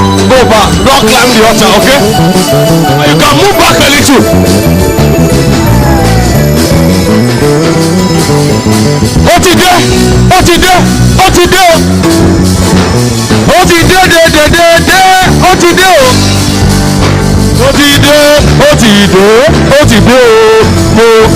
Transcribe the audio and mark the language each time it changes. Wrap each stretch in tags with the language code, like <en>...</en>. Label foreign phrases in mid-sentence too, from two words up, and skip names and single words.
<en>Go back. Don't climb the altar, okay? You can move back a little.</en> <yo>Ó ti dé, ó ti dé, ó ti dé o. Ó ti dé, dé, dé, dé, dé, ó ti dé o. Ó ti dé, ó ti dé, ó ti dé o. Mo.</yo>